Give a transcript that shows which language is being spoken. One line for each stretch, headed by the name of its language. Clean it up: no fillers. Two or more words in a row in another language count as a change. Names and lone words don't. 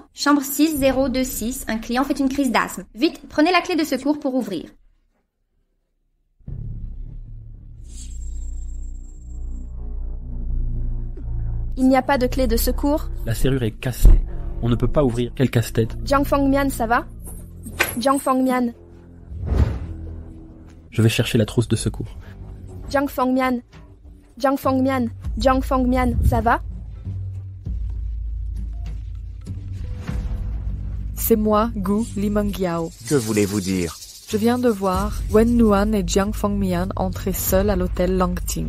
French: Chambre 6026, un client fait une crise d'asthme. Vite, prenez la clé de secours pour ouvrir. Il n'y a pas de clé de secours. La serrure est cassée. On ne peut pas ouvrir. Quel casse-tête. Jiang Fengmian, ça va? Jiang Fengmian. Je vais chercher la trousse de secours. Jiang Fengmian. Jiang Fengmian. Jiang Fengmian, ça va? C'est moi, Gu Limengiao. Que voulez-vous dire? Je viens de voir Wen Nuan et Jiang Fengmian entrer seuls à l'hôtel Langting.